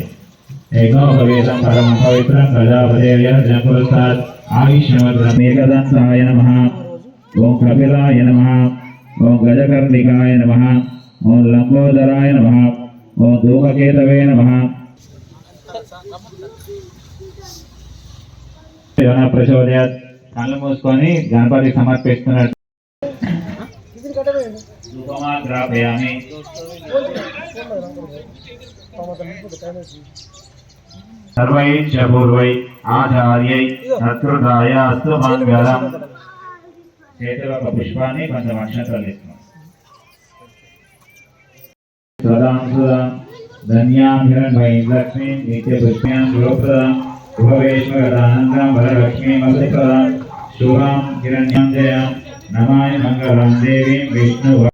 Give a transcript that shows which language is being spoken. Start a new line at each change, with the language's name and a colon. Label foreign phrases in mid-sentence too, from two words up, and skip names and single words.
Sanskrit: ఏకోపవేదం పరమ పవిత్రం ప్రజాపదేవ్య జనపురస్సాద్ ఆయుష్యమేకదంతాయ నమః ఓం కపిలాయ నమః ఓం గజకర్ణికాయ నమః ఓం లంబోదరాయ నమః ఓం ధూమకేతవే నమః.
Telugu: ప్రచోదయాత్ కళ్ళు మూసుకొని గణపతి సమర్పిస్తున్నట్టు ధూపమాగ్రాపయామి.
Sanskrit: सर्वै च पूर्वै आचार्यै सत्कृतायास्तु मंगलम्.
Telugu: చేతిలో ఒక పుష్పాన్ని కొంచెం అక్షంతలు ఇస్తున్నాం.
Sanskrit: సదాం సుదాం ధన్యాం హిరణ్మయీం లక్ష్మీం నిత్యపుష్ప్యాం గృహప్రదాం గృహవేశ్వరదానందం వరలక్ష్మీం వసుప్రదాం శుభాం హిరణ్యాం జయాం నమాయ మంగళం దేవీం విష్ణు